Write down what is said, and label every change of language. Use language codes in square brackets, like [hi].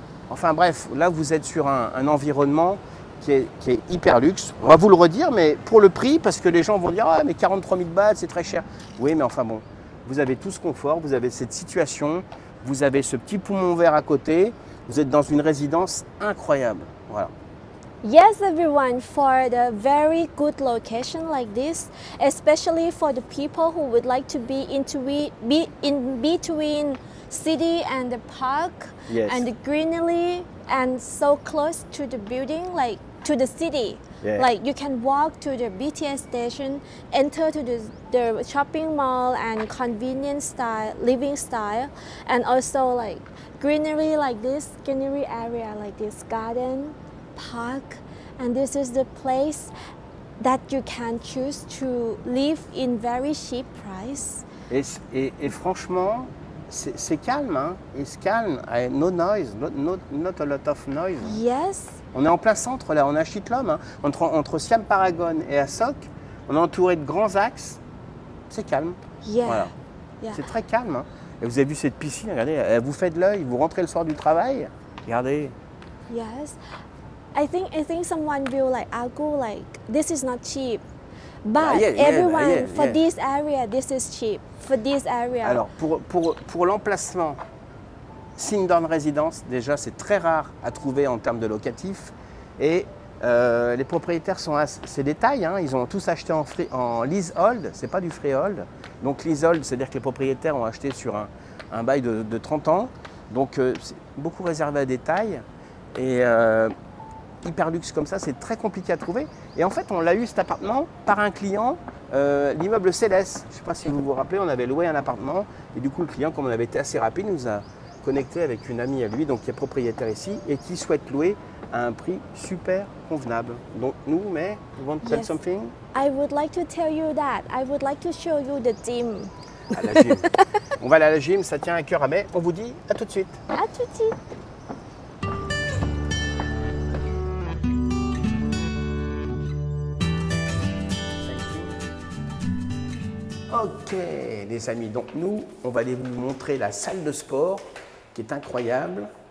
[fr] Enfin bref, là, vous êtes sur un environnement qui est hyper luxe. On va vous le redire, mais pour le prix, parce que les gens vont dire « Ah, mais 43 000 bahts, c'est très cher. » Oui, mais enfin bon, vous avez tout ce confort, vous avez cette situation, vous avez ce petit poumon vert à côté, vous êtes dans une résidence incroyable. Voilà. [en] Yes, everyone, for the very good location like this, especially for the people who would like to be in between city and the park, Yes. and the greenery, and so close to the building, like to the city. Yeah. Like you can walk to the BTS station, enter to the shopping mall and convenient style, living style, and also like greenery like this, greenery area like this, garden, park, and this is the place that you can choose to live in very cheap price. [fr] Et franchement, c'est calme, hein. [en] It's calm, no noise, not a lot of noise. Yes. [fr] On est en plein centre là, on est à Chitlom, hein. Entre Siam Paragon et Asok, on est entouré de grands axes. C'est calme. [en] Yeah. [fr] Voilà. [en] Yeah. [fr] C'est très calme. Hein. Et vous avez vu cette piscine, regardez, elle vous fait de l'œil, vous rentrez le soir du travail, regardez. [en] Yes. I think someone will like argue like this is not cheap. But everyone for this area, this is cheap. For this area. [fr] Alors pour l'emplacement, Sindorn Residence, déjà c'est très rare à trouver en termes de locatif. Et les propriétaires sont c'est des tailles, hein, ils ont tous acheté en leasehold, c'est pas du freehold. Donc leasehold, c'est-à-dire que les propriétaires ont acheté sur un bail de 30 ans. Donc c'est beaucoup réservé à des tailles. Et hyper luxe comme ça, c'est très compliqué à trouver. Et en fait, on l'a eu cet appartement par un client, l'immeuble Céleste. Je ne sais pas si vous vous rappelez, on avait loué un appartement. Et du coup, le client, comme on avait été assez rapide, nous a connecté avec une amie à lui, donc qui est propriétaire ici, et qui souhaite louer à un prix super convenable. Donc nous, mais, [en] you want to tell something? I would like to tell you that. I would like to show you the gym. [fr] À la gym. On va aller à la gym, ça tient à cœur à mai. On vous dit à tout de suite. À tout de suite. Ok, les amis, donc nous, on va aller vous montrer la salle de sport qui est incroyable.